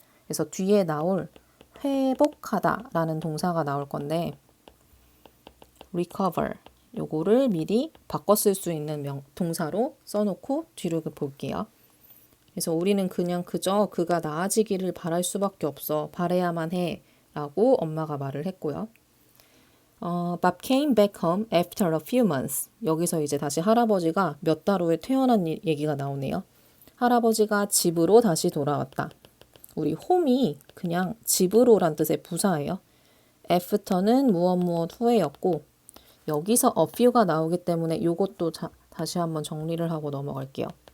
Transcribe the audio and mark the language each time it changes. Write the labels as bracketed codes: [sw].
[ko] 그래서 뒤에 나올 회복하다 라는 동사가 나올 건데 recover 요거를 미리 바꿔 쓸 수 있는 동사로 써놓고 뒤로 볼게요. 그래서 우리는 그냥 그저 그가 나아지기를 바랄 수밖에 없어. 바래야만 해 라고 엄마가 말을 했고요. [en] Bob came back home after a few months. [ko] 여기서 이제 다시 할아버지가 몇 달 후에 퇴원한 얘기가 나오네요. 할아버지가 집으로 다시 돌아왔다. 우리 home이 그냥 집으로란 뜻의 부사예요. after는 무엇 후에였고 여기서 a few가 나오기 때문에 이것도 다시 한번 정리를 하고 넘어갈게요.